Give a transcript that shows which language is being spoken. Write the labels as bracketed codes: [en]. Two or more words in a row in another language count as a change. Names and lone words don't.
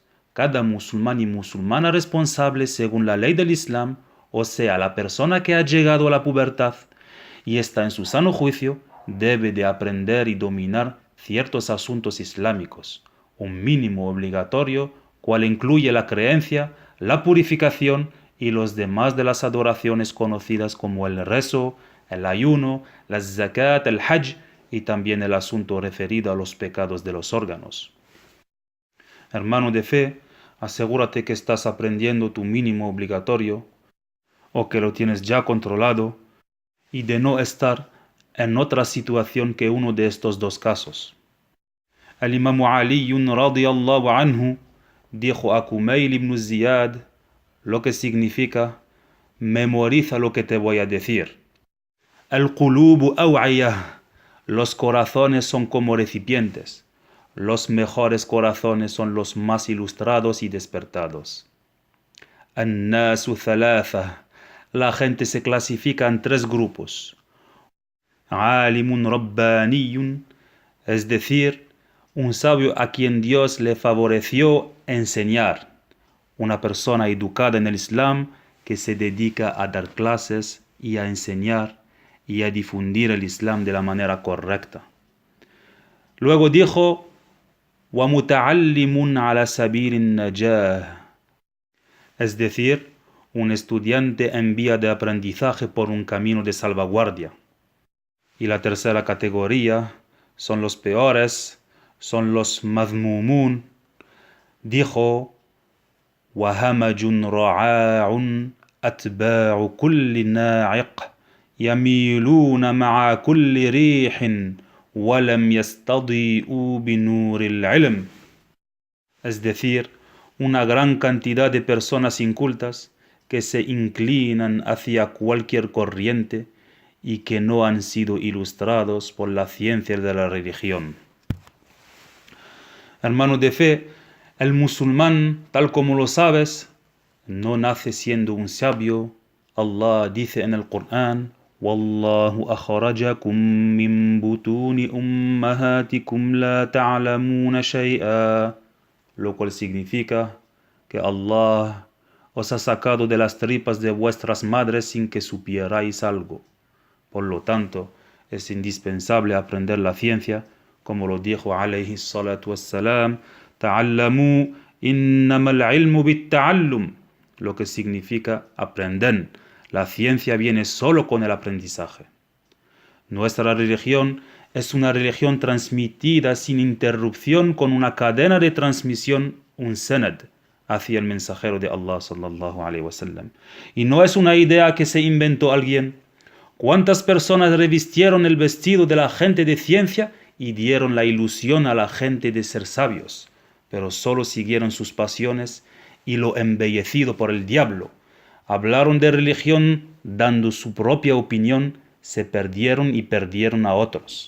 [es] Cada musulmán y musulmana responsable según la ley del Islam, o sea, la persona que ha llegado a la pubertad y está en su sano juicio, debe de aprender y dominar ciertos asuntos islámicos, un mínimo obligatorio, cual incluye la creencia, la purificación y los demás de las adoraciones conocidas como el rezo, el ayuno, la zakat, el hajj y también el asunto referido a los pecados de los órganos. Hermano de fe, asegúrate que estás aprendiendo tu mínimo obligatorio o que lo tienes ya controlado y de no estar en otra situación que uno de estos dos casos. El Imam Ali [ar] رضي الله عنه [es] dijo a Kumail ibn Ziyad, lo que significa: memoriza lo que te voy a decir. [ar] القلوب أوعية, [es] los corazones son como recipientes. Los mejores corazones son los más ilustrados y despertados. [ar] الناس ثلاثة, [es] la gente se clasifica en 3 grupos. [ar] عالم رباني, [es] es decir, un sabio a quien Dios le favoreció enseñar. Una persona educada en el Islam que se dedica a dar clases y a enseñar y a difundir el Islam de la manera correcta. Luego dijo: [ar] وَمُتَعَلِّمٌ عَلَى سَبِيلِ النَّجَاةِ, [es] es decir, un estudiante en vía de aprendizaje por un camino de salvaguardia. Y la tercera categoría son los peores, son los madhmumun. Dijo: [ar] وَهَمَجٌ رَعَاعٌ أَتْبَاعُ كُلِّ نَاعِقٍ يَمِيلُونَ مَعَ كُلِّ رِيحٍ وَلَمْ يَسْتَضِيئُوا بِنُورِ الْعِلْمِ, [es] es decir, una gran cantidad de personas incultas que se inclinan hacia cualquier corriente y que no han sido ilustrados por la ciencia de la religión. Hermano de fe, el musulmán, tal como lo sabes, no nace siendo un sabio. Allah dice en el Corán: [ar] وَاللَّهُ أَخْرَجَكُم مِّن بُطُونِ أُمَّهَاتِكُمْ لَا تَعْلَمُونَ شَيْئًا, [es] lo cual significa que Allah os ha sacado de las tripas de vuestras madres sin que supierais algo. Por lo tanto, es indispensable aprender la ciencia, como lo dijo [ar] عليه الصلاة والسلام: تعلموا إنما العلم بالتعلم, [es] lo que significa aprender. La ciencia viene solo con el aprendizaje. Nuestra religión es una religión transmitida sin interrupción con una cadena de transmisión, un sanad, hacia el mensajero de Allah [ar] صلى الله عليه وسلم. [es] Y no es una idea que se inventó alguien. ¿Cuántas personas revistieron el vestido de la gente de ciencia y dieron la ilusión a la gente de ser sabios, pero solo siguieron sus pasiones y lo embellecido por el diablo? Hablaron de religión dando su propia opinión, se perdieron y perdieron a otros.